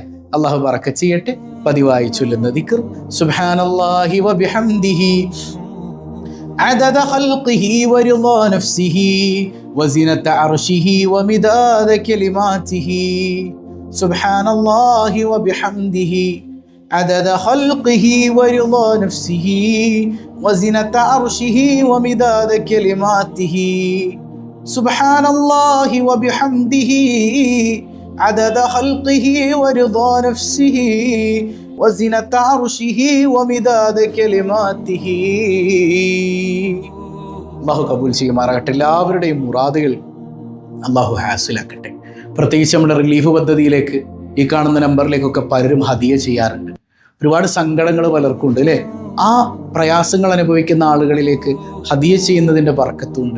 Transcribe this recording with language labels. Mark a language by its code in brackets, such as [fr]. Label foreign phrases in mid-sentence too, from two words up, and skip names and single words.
[ml] അള്ളാഹു ബറക്കത്ത് ചെയ്യട്ടെ. പതിവായി ചൊല്ലുന്ന ദിക്ർ [ar] سبحان الله وبحمده عدد خلقه ورضا نفسه وزنة عرشه ومداد كلماته. سبحان الله وبحمده عدد خلقه ورضا نفسه وزنة عرشه ومداد كلماته. سبحان الله وبحمده عدد خلقه ورضا نفسه وزنة عرشه ومداد كلماته. [ml] അള്ളാഹു കബൂൽ ചെയ്യുമാറാകട്ടെ. എല്ലാവരുടെയും മുറാദുകൾ അള്ളാഹു ഹാസിലാക്കട്ടെ. പ്രത്യേകിച്ച് നമ്മുടെ റിലീഫ് പദ്ധതിയിലേക്ക്, ഈ കാണുന്ന നമ്പറിലേക്കൊക്കെ പലരും ഹദിയ ചെയ്യാറുണ്ട്. ഒരുപാട് സങ്കടങ്ങൾ പലർക്കും ഉണ്ട് അല്ലേ? ആ പ്രയാസങ്ങൾ അനുഭവിക്കുന്ന ആളുകളിലേക്ക് ഹദിയ ചെയ്യുന്നതിൻ്റെ ബർക്കത്തുണ്ട്.